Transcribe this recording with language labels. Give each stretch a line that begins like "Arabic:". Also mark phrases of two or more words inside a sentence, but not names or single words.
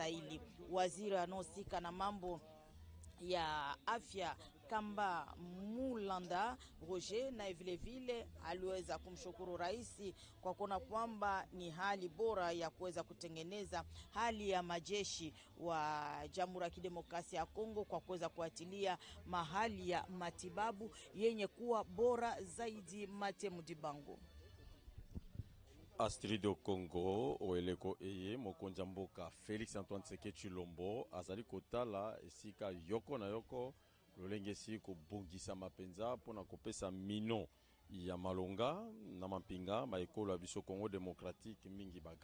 Swahili: Waziri anaosika na mambo ya afya Kamba Mulanda Roger na vile vile aliweza kumshukuru rais kwa kuona kwamba ni hali bora ya kuweza kutengeneza hali ya majeshi wa Jamhuri ya Kidemokrasia ya Kongo kwa kuweza kuatilia mahali ya matibabu yenye kuwa bora zaidi. Matemu Dibango
Lingala: Astrido Congo oeleko eye mokonza mboka Félix Antoine Tshisekedi Tshilombo azali kotala esika yoko na yoko lolenge si kobongisa mapenza pona kopesa mino ya malonga na mampinga maekolo ya biso
French: Congo démocratique
Lingala: mingi ba